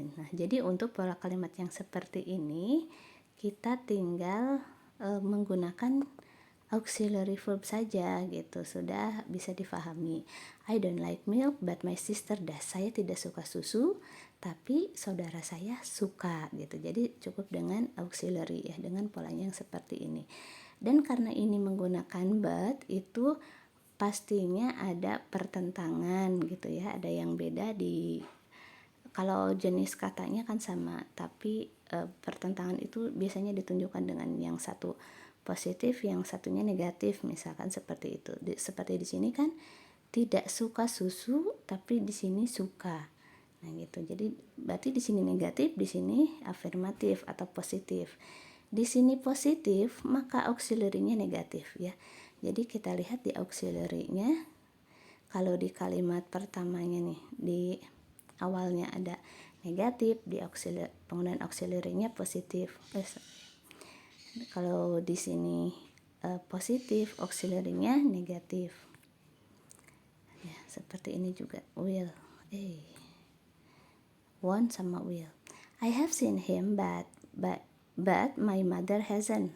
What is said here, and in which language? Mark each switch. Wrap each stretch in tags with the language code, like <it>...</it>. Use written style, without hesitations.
<id>Nah, jadi untuk pola kalimat yang seperti ini kita tinggal menggunakan auxiliary verb saja gitu, sudah bisa difahami.</id> <en>I don't like milk but my sister does.</en> <id>Saya tidak suka susu tapi saudara saya suka gitu. Jadi cukup dengan auxiliary ya, dengan polanya yang seperti ini. Dan karena ini menggunakan but, itu pastinya ada pertentangan gitu ya, ada yang beda di kalau jenis katanya kan sama, tapi pertentangan itu biasanya ditunjukkan dengan yang satu positif, yang satunya negatif, misalkan seperti itu. Seperti di sini kan tidak suka susu, tapi di sini suka. Nah gitu. Jadi berarti di sini negatif, di sini afirmatif atau positif. Di sini positif, maka auxiliary-nya negatif ya. Jadi kita lihat di auxiliary-nya, kalau di kalimat pertamanya nih, di awalnya ada negatif, di penggunaan auxiliary-nya positif. Kalau di sini positif, auxiliary-nya negatif. Ya, seperti ini juga will. Want sama will.</id> <en>I have seen him but my mother hasn't.</en>